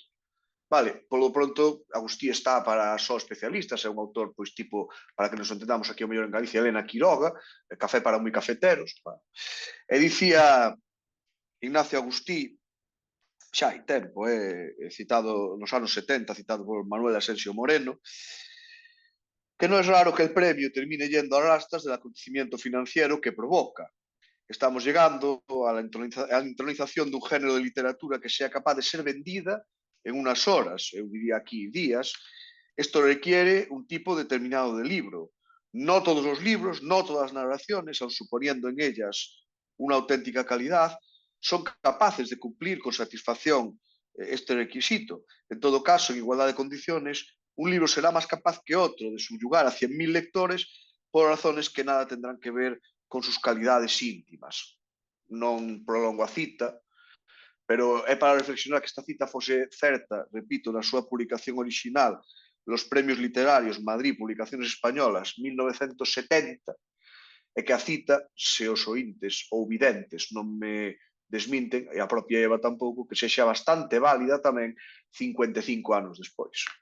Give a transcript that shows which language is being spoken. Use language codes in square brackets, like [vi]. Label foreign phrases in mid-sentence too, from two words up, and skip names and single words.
[gl] Vale, polo pronto, Agustí está para só especialistas, é un autor, pois, tipo, para que nos entendamos aquí o mellor en Galicia, Elena Quiroga, Café para moi cafeteros. Bueno. E dicía Ignacio Agustí, xa hai tempo, citado nos anos 70, citado por Manuel Asensio Moreno, que non é raro que [es] el premio termine yendo a rastras del acontecimiento financiero que provoca. Estamos llegando a la entronización dun género de literatura que sea capaz de ser vendida en unas horas, [gl] eu diría aquí días. [es] Esto requiere un tipo determinado de libro. No todos los libros, no todas las narraciones, aun suponiendo en ellas una auténtica calidad, son capaces de cumplir con satisfacción este requisito. En todo caso, en igualdad de condiciones, un libro será más capaz que otro de subyugar a 100.000 lectores por razones que nada tendrán que ver con sus calidades íntimas. [gl] Non prolongo a cita, pero é para reflexionar que esta cita fose certa, repito, na súa publicación original, Los Premios Literarios, Madrid, Publicaciones Españolas, 1970, e que a cita, se os ointes ou videntes non me desminten, e a propia Eva tampouco, que sexa bastante válida tamén 55 anos despois.